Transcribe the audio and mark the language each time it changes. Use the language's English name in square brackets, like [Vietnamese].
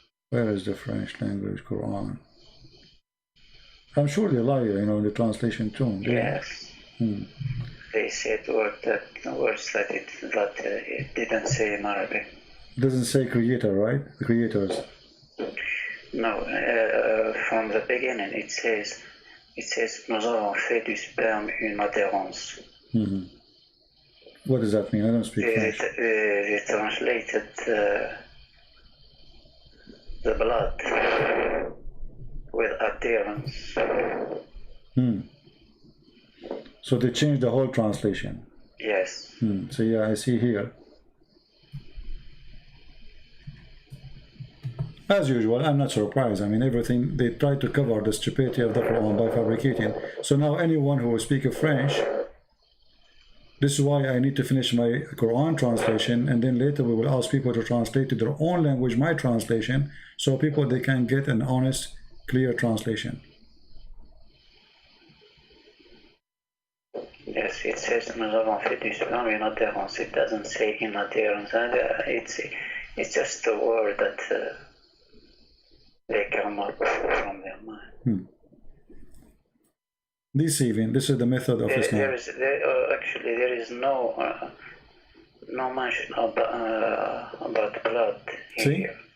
[English] Where is the French language Quran? I'm sure they lie, you know, in the translation too. Yes. They said words that it didn't say in Arabic. Doesn't say creator, right? The creators. No, from the beginning it says [French] nous avons fait du sperme une adhérence. [English] What does that mean? I don't speak French. They translated the blood with adherence. So they changed the whole translation. Yes. So yeah, I see here. As usual, I'm not surprised. I mean, everything, they try to cover the stupidity of the Quran by fabricating. So now anyone who will speak French, this is why I need to finish my Quran translation, and then later we will ask people to translate to their own language my translation, so people, they can get an honest, clear translation. Yes, it says [French] nous avons fait du sperme une adhérence. [English] It doesn't say in adhérence. It's just a word that they come up from their mind. Deceiving. This is the method of Islam. Actually, there is no mention about blood here.